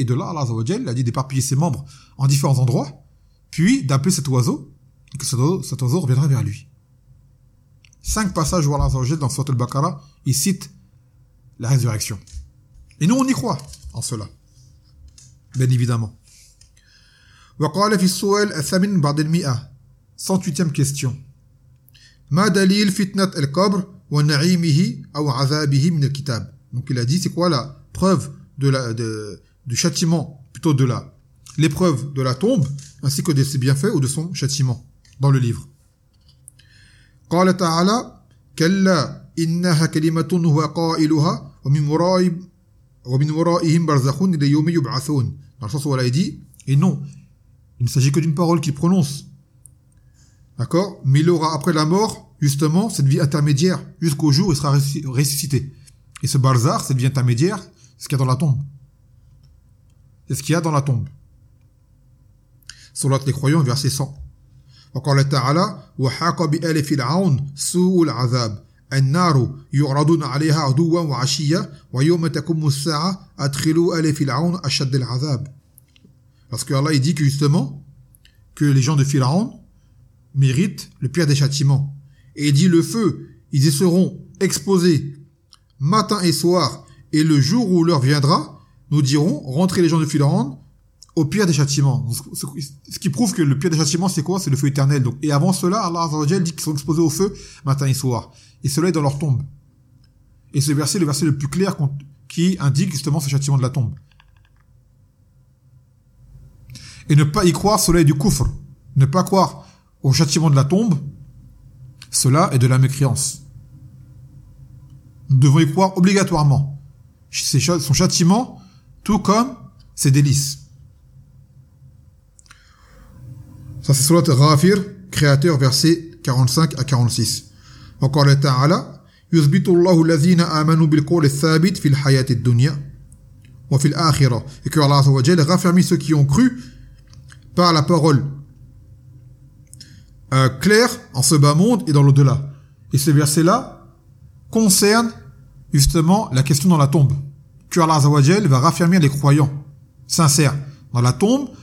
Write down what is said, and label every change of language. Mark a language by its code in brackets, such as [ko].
[fr] Et de là, Allah Azzawajal lui a dit d'éparpiller ses membres en différents endroits, puis d'appeler cet oiseau, et que cet oiseau reviendra vers lui. Cinq passages où Allah Azzawajal, dans Sourate Al-Baqarah, il cite la résurrection. Et nous, on y croit en cela, bien évidemment. [ar] وَقَالَ فِي السُّوَالِ أَثَمِنْ بَعْدِ الْمِئَةِ [fr] 108e question. [ar] مَا دَلِيلْ فِتْنَةِ الْقَبْرِ وَنَعِيمِهِ أَوْ عَذَابِهِ مِنَ الْكِتَابِ. [fr] Donc il a dit, c'est quoi la preuve du châtiment, plutôt de l'épreuve de la tombe, ainsi que de ses bienfaits ou de son châtiment, dans le livre. [ar] قال تعالى كلا إنها كلمة هو قائلها ومن ورائهم برزخ إلى يوم يبعثون. [fr] Dans le sens où Allah dit, et non, il ne s'agit que d'une parole qu'il prononce. D'accord? Mais il aura après la mort, justement, cette vie intermédiaire, jusqu'au jour où il sera ressuscité. Et ce barzakh, cette vie intermédiaire, c'est ce qu'il y a dans la tombe. C'est ce qu'il y a dans la tombe. Sourate les croyants, verset 100. [ar] وقال تعالى وحاق بآل فرعون سوء العذاب النار يعرضون عليها عدوا وعشيا ويوم تقوم الساعة أدخلوا آل فرعون أشد العذاب. [fr] Parce que Allah dit que justement que les gens de Pharaon méritent le pire des châtiments, et il dit le feu, ils y seront exposés matin et soir, et le jour où leur viendra, nous dirons rentrez les gens de Pharaon au pire des châtiments. Ce qui prouve que le pire des châtiments, c'est quoi? C'est le feu éternel. Donc, et avant cela, Allah Azzawajal dit qu'ils sont exposés au feu matin et soir. Et cela est dans leur tombe. Et ce verset est le verset le plus clair qui indique justement ce châtiment de la tombe. Et ne pas y croire, cela est du kufr. Ne pas croire au châtiment de la tombe, cela est de la mécréance. Nous devons y croire obligatoirement. Son châtiment, tout comme ses délices. Ça c'est Sourate Ghafir, créateur, versets 45 à 46. Encore le Ta'ala, [ar] يُثْبِتُ اللَّهُ الَّذِينَ آمَنُوا بِالْقَوْلِ الثَّابِتِ فِي الْحَيَاةِ الدُّنْيَا وَفِي الْآخِرَةِ. [fr] Et que Allah Azzawajal raffermit ceux qui ont cru par la parole claire en ce bas monde et dans l'au-delà. Et ce verset-là concerne justement la question dans la tombe. Que Allah Azzawajal va raffermir les croyants sincères dans la tombe.